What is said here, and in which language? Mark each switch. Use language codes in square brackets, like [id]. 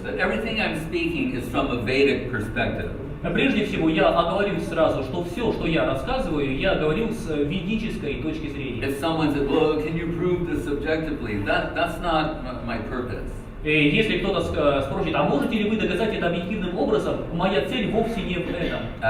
[en] That everything I'm speaking is from a Vedic perspective. [ru] Prежде всего, я оговорюсь сразу, что все, что я рассказываю, я говорю с ведической точки зрения. [en] If someone said, "Well, can you prove this objectively?" That's not my purpose. [ru] Если кто-то спросит, а можете ли вы доказать это объективным образом, моя цель вовсе не в этом.